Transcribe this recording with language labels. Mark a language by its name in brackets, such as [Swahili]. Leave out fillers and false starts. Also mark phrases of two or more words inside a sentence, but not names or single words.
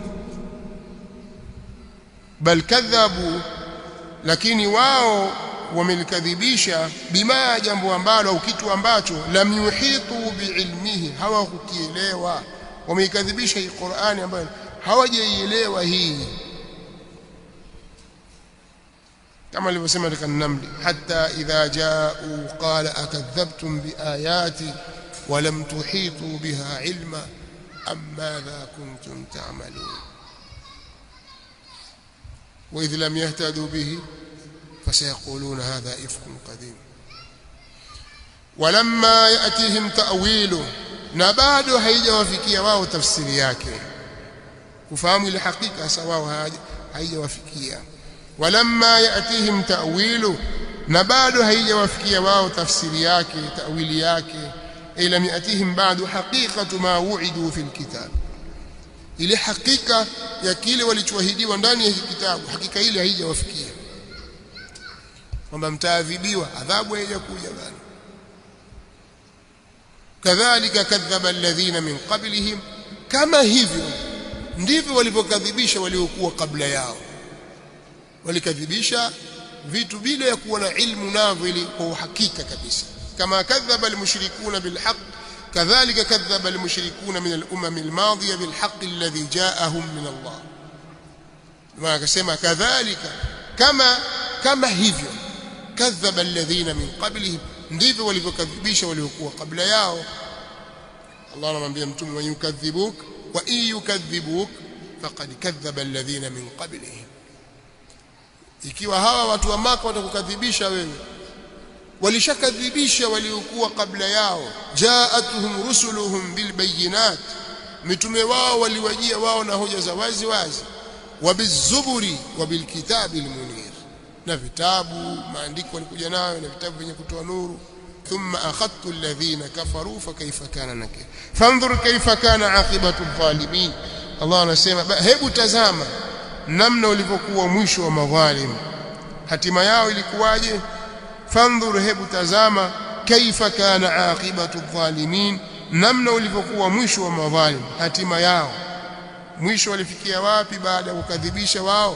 [Arabic] بل كذبوا, [Swahili] lakini wao wamelikadhibisha, bima, jambo ambalo au kitu ambacho [Arabic] لم يحيطوا بعلمه, [Swahili] hawakukielewa. Wameikadhibisha hii Qur'ani ambayo hawajaielewa hii, kama alivyosema katika Namli, [Arabic] حتى إذا جاءوا قال أكذبتم بآياتي ولم تحيطوا بها علما أم ماذا كنتم تعملون وإذ لم يهتدوا به فسيقولون هذا إفك قديم ولما يأتيهم تأويله, [Swahili] na bado haijawafikia wao tafsiri yake, kufahamu ile hakika sawa haijawafikia. [Arabic] ولما يأتيهم تأويله, [Swahili] na bado haijawafikia wao tafsiri yake, ta'wili yake. [Arabic] لم يأتهم بعد حقيقة ما وعدوا في الكتاب, [Swahili] ile hakika ya kile walichoahidiwa ndani ya kitabu, hakika ile haijawafikia, kwamba mtaadhibiwa, adhabu haijakuja bado. [Arabic] كذلك كذب الذين من قبلهم, [Swahili] kama hivyo ndivyo walipokadhibisha waliokuwa kabla yao. Walikadhibisha vitu bila ya kuwa na ilmu navyo, ili kwa uhakika kabisa. [Arabic] كما كذب المشركون بالحق كذلك كذب المشركون من الأمم الماضية بالحق الذي جاءهم من الله. ما كسمى كذلك كما hivyo كذب الذين من قبلهم, [Swahili] ndivyo walivyokadhibisha waliokuwa kabla yao. Allah anamwambia mtume, [Arabic] ويكذبوك وإن يكذبوك فقد كذب الذين من قبلهم, [Swahili] ikiwa hawa watu wa Maka watakukadhibisha wewe, walishakadhibisha waliokuwa kabla yao. [Arabic] جاءتهم رسلهم بالبينات, [Swahili] mitume wao waliwajia wao na hoja za wazi wazi. [Arabic] وبالزبر وبالكتاب المنير, [Swahili] na vitabu maandiko walikuja nayo, na vitabu vyenye kutoa nuru. [Arabic] ثم أخذت الذين كفروا فكيف كان نكير فانظر كيف كان عاقبة الظالمين. [Swahili] Allah anasema hebu tazama namna ulivyokuwa mwisho wa madhalim, hatima yao ilikuwaje? Fandhur, hebu tazama, [Arabic] كيف كان عاقبة الظالمين, [Swahili] namna ulivyokuwa mwisho wa madhalim, hatima yao, mwisho walifikia wapi baada ya kukadhibisha wao.